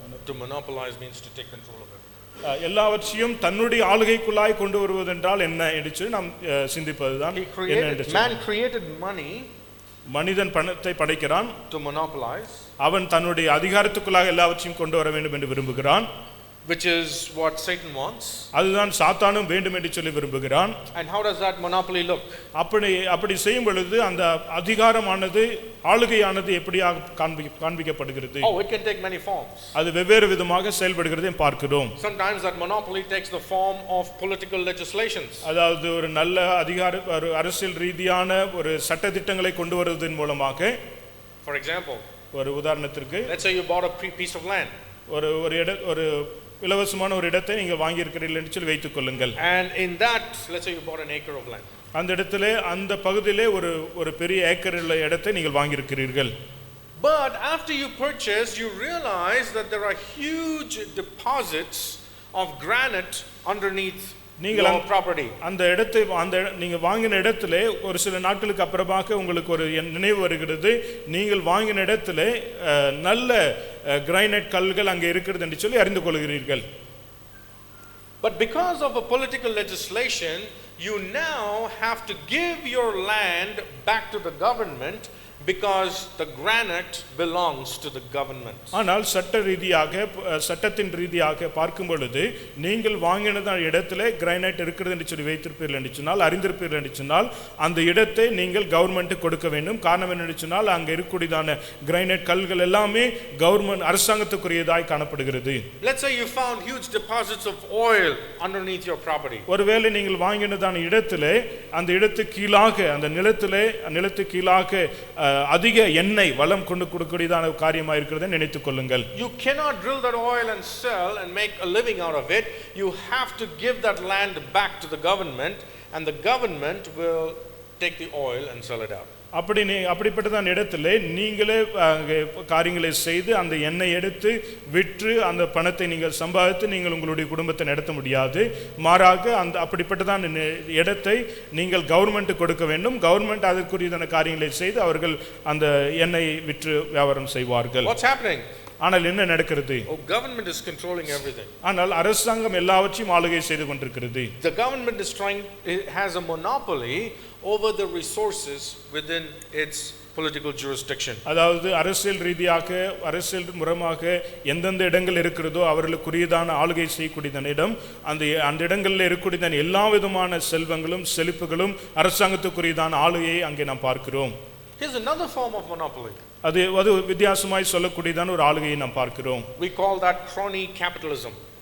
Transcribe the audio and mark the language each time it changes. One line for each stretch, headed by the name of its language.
English: To monopolize means to take control of it.
Tamil: எல்லாவற்றையும் தன்னுடைய ஆளுகைக்குள்ளாய் கொண்டு வருவதென்றால் என்ன என்று நாம் சிந்திப்பதுதான்.
English: Man created money,
Tamil: மனிதன் பணத்தை படைக்கிறான்,
English: to monopolize.
Tamil: அவன் தன்னுடைய அதிகாரத்துக்குள்ளாக எல்லாவற்றையும் கொண்டு வர வேண்டும் என்று விரும்புகிறான்,
English: which is what Satan wants.
Tamil: அதுதான் சாத்தானும் வேண்டும் என்று சொல்லி விரும்புகிறான்.
English: And how does that monopoly look?
Tamil: அப்படி செய்யும் பொழுது அந்த அதிகாரமானது ஆளுகையானது எப்படியாக காண்பிக்கப்படுகிறது?
English: Oh, it can take many forms.
Tamil: அது வெவ்வேறு விதமாக செயல்படுகிறதை பார்க்கிறோம்.
English: Sometimes that monopoly takes the form of political legislations.
Tamil: அதாவது ஒரு நல்ல ஒரு அரசியல் ரீதியான ஒரு சட்ட திட்டங்களை கொண்டு வருவதன் மூலமாக,
English: for example,
Tamil: ஒரு உதாரணத்திற்கு,
English: let's say you bought a piece of land.
Tamil: ஒரு இலவசமான ஒரு இடத்தை நீங்கள் வாங்கி இருக்கிறீர்கள் என்று சொல்லி வைத்துக் கொள்ளுங்கள்.
English: And in that, let's say you bought an acre of land.
Tamil: அந்த இடத்திலே அந்த பகுதியிலே ஒரு பெரிய ஏக்கர் உள்ள இடத்தை நீங்கள் வாங்கி இருக்கிறீர்கள்.
English: But after you purchase, you realize that there are huge deposits of granite underneath
Tamil: நீங்கள்
English: your property.
Tamil: அந்த இடத்தை நீங்க வாங்கின இடத்திலே ஒரு சில நாட்களுக்கு அப்புறமாக உங்களுக்கு ஒரு நினைவு வருகிறது, நீங்கள் வாங்கின இடத்திலே நல்ல கிரைனைட் கல்கள் அங்கே இருக்கிறது என்று சொல்லி அறிந்து கொள்கிறீர்கள்.
English: But because of a political legislation, you now have to give your land back to the government because the granite belongs to the government.
Tamil: ஆனால் சட்டத்தின் ரீதியாக பார்க்கும் பொழுது நீங்கள் வாங்கின இடத்திலே கிரைனைட் இருக்கிறது என்று சொல்லி வைத்திருப்பீர்கள் என்று சொன்னால், அறிந்திருப்பீர்கள் என்று சொன்னால், அந்த இடத்தை நீங்கள் கவர்மெண்ட்டுக்கு கொடுக்க வேண்டும். காரணம் என்ன சொன்னால் அங்கே இருக்கக்கூடியதான கிரைனைட் கல்கள் எல்லாமே கவர்மெண்ட் அரசாங்கத்துக்குரியதாய் காணப்படுகிறது.
English: Let's say you found huge deposits of oil underneath your property.
Tamil: ஒருவேளை நீங்கள் வாங்கினதான இடத்திலே அந்த இடத்துக்கு கீழாக அந்த நிலத்துக்கு கீழாக அதிக எண்ணெய் வளம் கொண்டு கொடுக்கக்கூடியதான காரியமாக இருக்கிறதை நினைத்துக் கொள்ளுங்கள்.
English: You cannot drill that oil and sell and make a living out of it. You have to give that land back to the government, and the government will take the oil and sell it out.
Tamil: அப்படிப்பட்டதான் இடத்துல நீங்களே காரியங்களை செய்து அந்த எண்ணெய் எடுத்து விற்று அந்த பணத்தை நீங்கள் சம்பாதித்து நீங்கள் உங்களுடைய குடும்பத்தை நடத்த முடியாது. மாறாக அந்த அப்படிப்பட்டதான் இடத்தை நீங்கள் கவர்மெண்ட்டுக்கு கொடுக்க வேண்டும். கவர்மெண்ட் அதற்குரியதான காரியங்களை செய்து அவர்கள் அந்த எண்ணெயை விற்று வியாபாரம் செய்வார்கள்.
English: What's happening?
Tamil: ஆனால் என்ன நடக்கிறது?
English: Government is controlling everything.
Tamil: ஆனால் அரசாங்கம் எல்லாவற்றையும் ஆளுகை செய்து கொண்டிருக்கிறது.
English: The government has a monopoly over the resources within its political jurisdiction.
Tamil: அதாவது அரசியல் ரீதியாக அரசியல் முறையாக எந்தெந்த இடங்கள் இருக்கிறதோ அவர்களுக்குரியதான ஆளுகை செய்யக்கூடியதான இடம், அந்த இடங்களில் இருக்கக்கூடியதான எல்லா விதமான செல்வங்களும் செழிப்புகளும் அரசாங்கத்துக்குரியதான ஆளுகையை அங்கே நாம் பார்க்கிறோம்.
English: Here's another form of monopoly.
Tamil: அது வித்தியாசமாய் சொல்லக்கூடியதான ஒரு ஆளுகையை நாம் பார்க்கிறோம்.
English: We call that crony capitalism.